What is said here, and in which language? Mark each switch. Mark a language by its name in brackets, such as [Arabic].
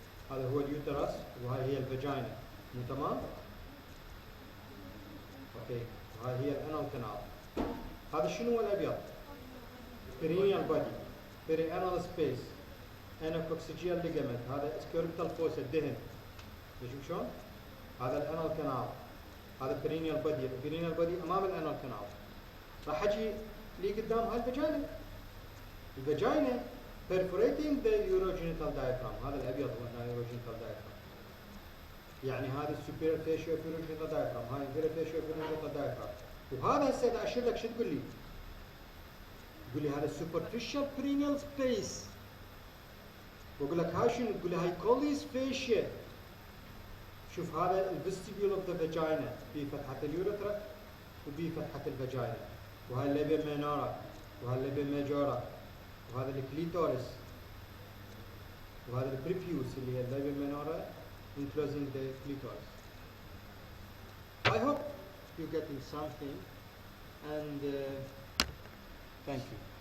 [Arabic] هذا هو اليوترس وهاي هي الفاجينا، مو تمام؟ اوكي، وهاي هي الانال كانال. هذا شنو هو الابيض؟ perineal body، perianal space، anacoccygeal ligament، هذا squirtal fossa الدهن. نشوف شلون؟ هذا الانال كانال، هذا perineal body، البرينيال body امام الانال كانال. راح اجي لي قدام هاي الفاجينا. [English] الفاجينا perforating the urogenital diaphragm. [Arabic] هذا الابيض هو urogenital diaphragm. يعني هذا superior fascia of urogenital diaphragm، هاي inferior fascia of urogenital diaphragm. وهذا هسه اذا اشير لك شو تقول لي؟ تقول لي هذا superficial perineal space. واقول لك هاي شنو؟ تقول لي هاي collis fascia. شوف هذا الفيستيبيول اوف ذا فاجينا، في فتحة اليوريثرا وفي فتحة الفاجينا، وهاي الليبيا مينورا، وهاي الليبيا ميجورا، وهذا الكليتورس، وهذا البريبيوس اللي هي الليبيا مينورا [English] enclosing the clitoris. I hope you're getting something, and thank you.